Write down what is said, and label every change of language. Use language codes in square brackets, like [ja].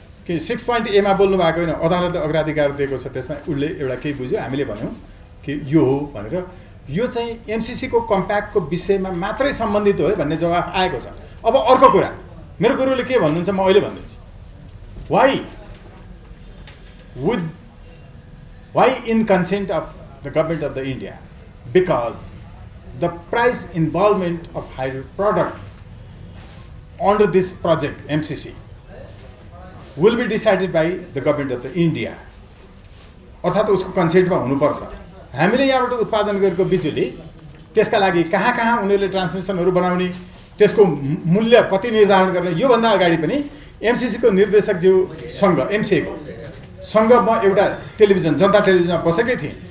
[ne] कि 6.A मा बोल्नु भएको होइन, अदालतले अग्राधिकार दिएको छ, त्यसमा उसले एउटा केही बुझ्यो, हामीले भन्यौँ कि यो हो भनेर। यो चाहिँ एमसीसी को कम्प्याक्टको विषयमा मात्रै सम्बन्धित हो भन्ने जवाफ आएको छ। अब अर्को कुरा मेरो गुरुले के भन्नुहुन्छ म अहिले भनिदिन्छु। [en] Why in consent of the government of the India? Because the price involvement of hydro product under this project MCC will be decided by the government of the India. [ne] अर्थात् उसको कन्सेन्टमा हुनुपर्छ। हामीले यहाँबाट उत्पादन गरेको बिजुली त्यसका लागि कहाँ उनीहरूले ट्रान्समिसनहरू बनाउने, त्यसको मूल्य कति निर्धारण गर्ने, यो भन्दा अगाडि पनि एमसीसी को निर्देशक ज्यूसँग एमसीए को सँग म एउटा टेलिभिजन जनता टेलिभिजनमा बसेकै थिएँ।